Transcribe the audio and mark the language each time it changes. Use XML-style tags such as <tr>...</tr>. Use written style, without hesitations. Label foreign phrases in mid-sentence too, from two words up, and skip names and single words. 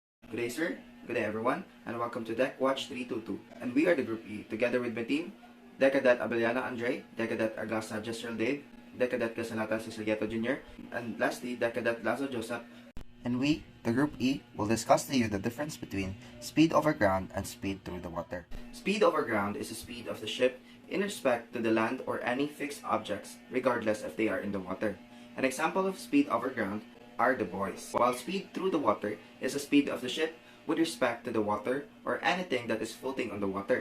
<en>Good day, sir. Good day, everyone, and welcome to Deck Watch 322. And we are the Group E, together with my team, Decadet ABELLANA Andre, Decadet AGASA Jezreel Dave, Decadet Gasalatan Cecilieto Jr., and lastly, Decadet LAZO Joseph. And we, the Group E, will discuss to you the difference between speed over ground and speed through the water. Speed over ground is the speed of the ship in respect to the land or any fixed objects, regardless if they are in the water. An example of speed over ground are the buoys, while speed through the water is the speed of the ship with respect to the water or anything that is floating on the water.</en>